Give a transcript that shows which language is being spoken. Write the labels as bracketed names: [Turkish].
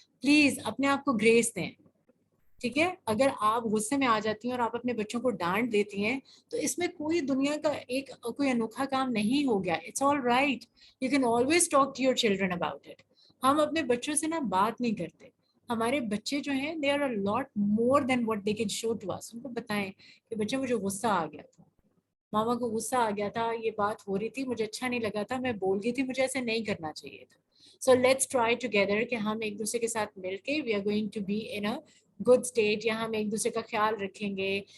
[Urdu] Please اپنے آپ کو گریس دیں, ٹھیک ہے. اگر آپ غصے میں آ جاتی ہیں اور آپ اپنے بچوں کو ڈانٹ دیتی ہیں تو اس میں کوئی دنیا کا ایک کوئی انوکھا کام نہیں ہو گیا. [English] It's all right, you can always talk to your children about it. [Urdu] ہم اپنے بچوں سے نا بات نہیں کرتے. ہمارے بچے جو ہیں [English] They are a lot more than what they can show to us. [Urdu] ان کو بتائیں کہ بچے مجھے غصہ آ گیا تھا, ماما کو غصہ آ گیا تھا, یہ بات ہو رہی تھی, مجھے اچھا نہیں لگا تھا, میں بول گئی تھی, مجھے ایسے نہیں کرنا چاہیے تھا. [English] so let's try together [Urdu] کہ ہم ایک دوسرے کے ساتھ مل کے [English] we are going to be in a good state, [Urdu] یا ہم ایک دوسرے کا خیال رکھیں گے.